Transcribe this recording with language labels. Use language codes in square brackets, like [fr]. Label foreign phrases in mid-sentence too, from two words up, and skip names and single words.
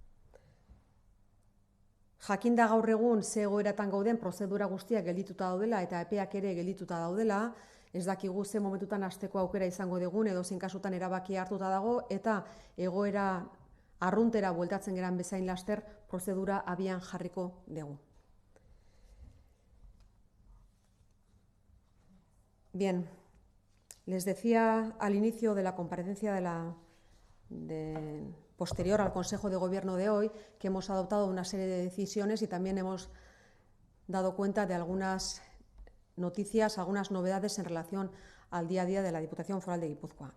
[eu] Jakinda gaur egun ze egoeratan gauden prozedura guztiak geldituta daudela eta epeak ere geldituta daudela, ez dakigu ze momentutan hasteko aukera izango dugun edo zein kasutan erabakia hartuta dago eta egoera arruntera bueltatzen geran bezain laster prozedura abian jarriko dugu. [es] Bien, les decía al inicio de la comparecencia posterior al Consejo de Gobierno de hoy que hemos adoptado una serie de decisiones y también hemos dado cuenta de algunas noticias, algunas novedades en relación al día a día de la Diputación Foral de Guipúzcoa.